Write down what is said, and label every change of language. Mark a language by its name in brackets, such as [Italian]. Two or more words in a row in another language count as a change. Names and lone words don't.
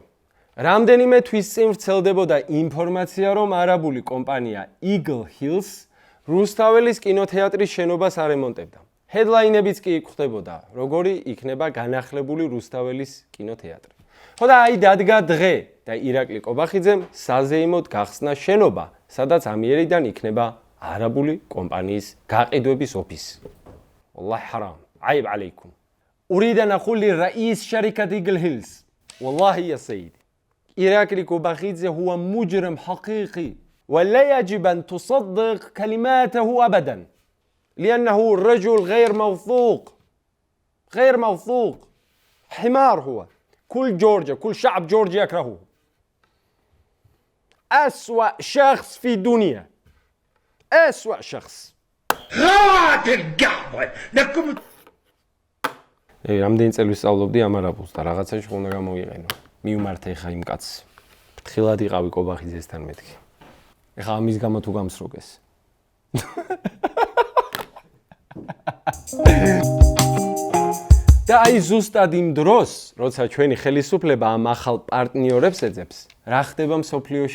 [Georgian] რამდენიმე თვის წინ ვრცელდებოდა ინფორმაცია, რომ არაბული კომპანია Eagle Hills რუსთაველის კინოთეატრის შენობას არემონტებდა. ჰედლაინებიც კი ხვდებოდა, როგორი იქნება განახლებული რუსთაველის კინოთეატრი. ხო და აი დადგა დღე და ირაკლი კობახიძემ საზეიმოდ გახსნა შენობა, სადაც ამიერიდან იქნება არაბული კომპანიის გაყიდვების ოფისი. [Arabic] والله حرام عيب عليكم. أريد أن أقول لرئيس شركة إيجل هيلز والله يا سيدي إيراكلي كوباخيدزي هو مجرم حقيقي ولا يجب أن تصدق كلماته أبدا لأنه رجل غير موثوق حمار هو كل جورجيا كل شعب جورجيا يكرهه أسوأ شخص في الدنيا أسوأ شخص [Georgian] რამდენი წელი ვსწავლობდი ამ არაბულს და რაღაცაში ხო უნდა გამოვიყენო. მიუმართე ხა იმ კაცს. ფრთხილად იყავი კობახიძესთან მეთქი. ეხა ამის გამო თუ გამსროგეს. და აი ზუსტად იმ დროს, როცა ჩვენი ხელისუფლება ამ ახალ პარტნიორებს ეძებს, რა ხდება მსოფლიოში?